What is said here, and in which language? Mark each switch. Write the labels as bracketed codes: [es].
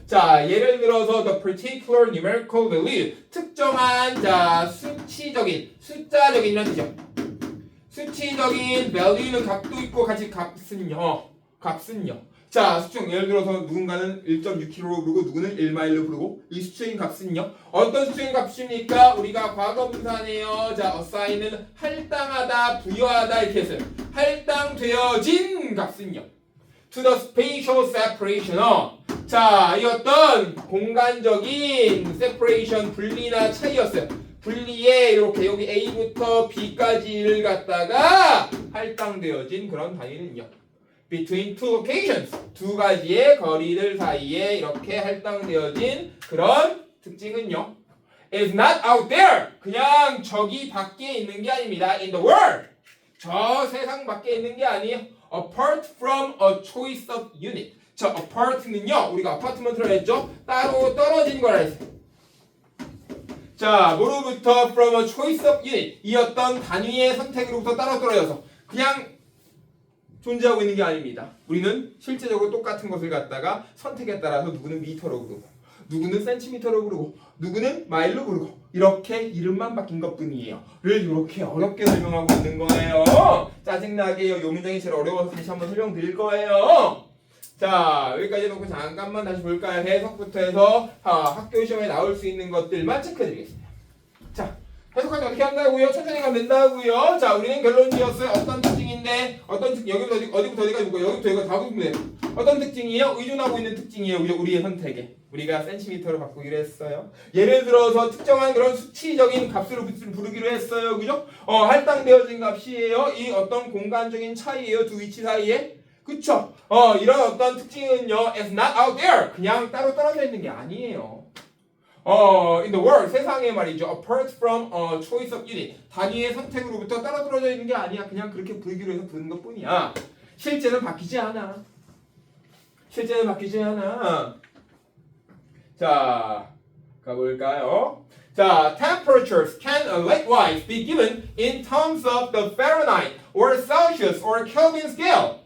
[ko] 자, 예를 들어서 [en] the particular numerical value. [ko] 특정한 수치적인, 숫자적인이라는 뜻이죠. 수치적인 value는 값도 있고 같이 값은요. 자, 수치형 예를 들어서 누군가는 1.6km로 부르고 누구는 1마일로 부르고 이 수치적인 값은요. 어떤 수치적인 값입니까? 우리가 과거분사네요. 자, assign은 할당하다, 부여하다 이렇게 했어요. 할당되어진 값은요. [en] to the spatial separation. [ko] 자, 이 어떤 공간적인 separation, 분리나 차이였어요. 분리에 이렇게 여기 A부터 B까지를 갖다가 할당되어진 그런 단위는요. [en] between two locations. [ko] 두 가지의 거리들 사이에 이렇게 할당되어진 그런 특징은요. [en] is not out there. [ko] 그냥 저기 밖에 있는 게 아닙니다. [en] in the world. [ko] 저 세상 밖에 있는 게 아니에요. [en] apart from a choice of unit. [ko] 저 apart는요. 우리가 아파트먼트를 했죠. 따로 떨어진 거라 했어요. 자, 뭐로부터 [en] from a choice of unit. [ko] 이 어떤 단위의 선택으로부터 따로 떨어져서 그냥 존재하고 있는 게 아닙니다. 우리는 실제적으로 똑같은 것을 갖다가 선택에 따라서 누구는 미터로 부르고 누구는 센티미터로 부르고 누구는 마일로 부르고 이렇게 이름만 바뀐 것뿐이에요. 를 이렇게 어렵게 설명하고 있는 거예요. 짜증나게 요 문장이 제일 어려워서 다시 한번 설명드릴 거예요. 자, 여기까지 놓고 잠깐만 다시 볼까요? 해석부터 해서 학교 시험에 나올 수 있는 것들만 체크해드리겠습니다. 자, 해석할 때 어떻게 한다고요? 천천히 가면 된다고요. 자, 우리는 결론 지었어요. 어떤 특징인데, 어떤 특징, 여기부터 어디가 있고, 여기부터 여기가 다 붙으면 돼요. 어떤 특징이에요? 의존하고 있는 특징이에요. 우리의 선택에. 우리가 센티미터로 바꾸기로 했어요. 예를 들어서 특정한 그런 수치적인 값으로 부르기로 했어요. 그죠? 할당되어진 값이에요. 이 어떤 공간적인 차이예요. 두 위치 사이에. 그쵸? 이런 어떤 특징은요, [en] is not out there. [ko] 그냥 따로 떨어져 있는 게 아니에요. [en] in the world, [ko] 세상에 말이죠. [en] apart from choice of unit. [ko] 단위의 선택으로부터 따로 떨어져 있는 게 아니야. 그냥 그렇게 부르기로 해서 부르는 것 뿐이야. 실제는 바뀌지 않아. 실제는 바뀌지 않아. 자, 가볼까요? [en] 자, temperatures can likewise be given in terms of the Fahrenheit or Celsius or Kelvin scale.